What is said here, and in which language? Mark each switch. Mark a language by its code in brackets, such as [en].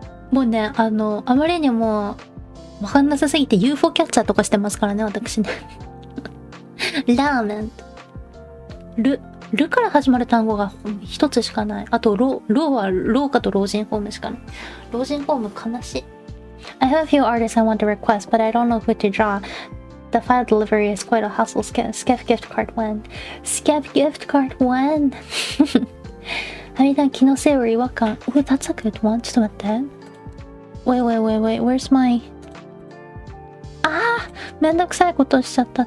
[ja] もうね、あまりにもわかんなさすぎて UFO キャッチャーとかしてますからね、私ね。ラーメン。ルから始まる単語が一つしかない。あと、ロは廊下と老人ホームしかない。老人ホーム悲しい。 [en] I have a few artists I want to request, but I don't know who to draw. The file delivery is quite a hassle. Skep gift card when? Skep gift card when? [ja] はみ出ん気のせいより違和感。 [en] Oh, that's a good one. [ja] ちょっと待って。 [en] Wait. Where's my... [ja] めんどくさいことしちゃった。